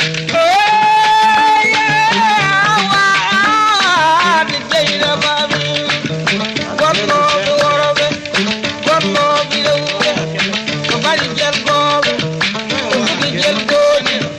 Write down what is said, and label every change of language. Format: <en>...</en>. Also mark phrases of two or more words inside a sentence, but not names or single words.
<en>Oh, yeah, wa-, ah, the Dieynaba mi.</en> <ff>Gonno mi woro ɓe, gonno mi rewɓe, ko bari jel gooɓe, ko jigi jel gooƴi.</ff>